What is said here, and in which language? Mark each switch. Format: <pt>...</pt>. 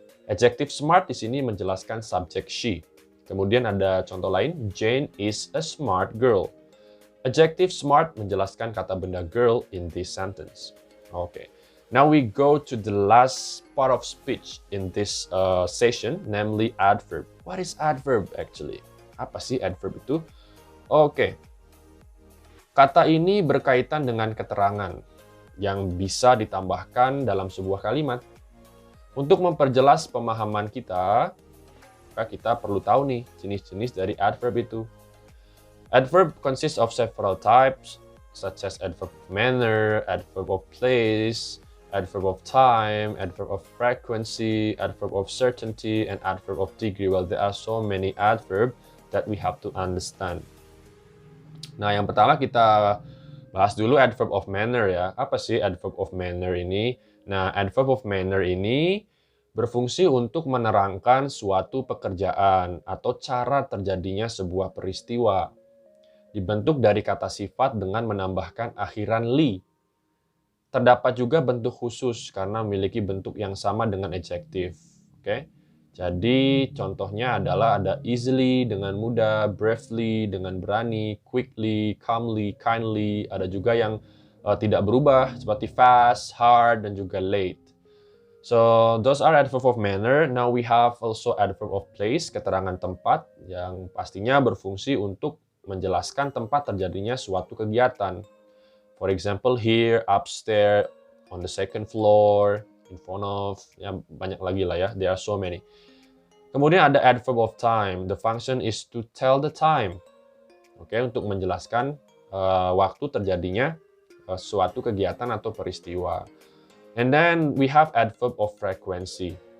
<id>Adjective smart di sini menjelaskan subjek she. Kemudian ada contoh lain,</id> <en>Jane is a smart girl.</en> <id>Adjective smart menjelaskan kata benda girl</id> <en>in this sentence.</en> <id>Okay.</id> <en>Now we go to the last part of speech in this session, namely adverb. What is adverb actually?</en> <id>Apa sih adverb itu? Okay. Kata ini berkaitan dengan keterangan yang bisa ditambahkan dalam sebuah kalimat. Untuk memperjelas pemahaman kita, maka kita perlu tahu nih jenis-jenis dari adverb itu.</id> <en>Adverb consists of several types, such as adverb of manner, adverb of place, adverb of time, adverb of frequency, adverb of certainty, and adverb of degree. Well, there are so many adverbs that we have to understand.</en> <id>Nah, yang pertama kita bahas dulu adverb of manner ya. Apa sih adverb of manner ini? Nah, adverb of manner ini berfungsi untuk menerangkan suatu pekerjaan atau cara terjadinya sebuah peristiwa. Dibentuk dari kata sifat dengan menambahkan akhiran li. Terdapat juga bentuk khusus karena memiliki bentuk yang sama dengan adjective. Oke? Jadi contohnya adalah ada easily dengan mudah, bravely dengan berani, quickly, calmly, kindly. Ada juga yang tidak berubah seperti fast, hard, dan juga late.</id> <en>So those are adverb of manner. Now we have also adverb of place,</en> <id>keterangan tempat yang pastinya berfungsi untuk menjelaskan tempat terjadinya suatu kegiatan.</id> <en>For example, here, upstairs, on the second floor, in front of,</en> <id>ya banyak lagi lah ya,</id> <en>there are so many.</en> <id>Kemudian ada</id> <en>adverb of time. The function is to tell the time.</en> <id>Oke, untuk menjelaskan waktu terjadinya suatu kegiatan atau peristiwa.</id> <en>And then we have adverb of frequency.</en>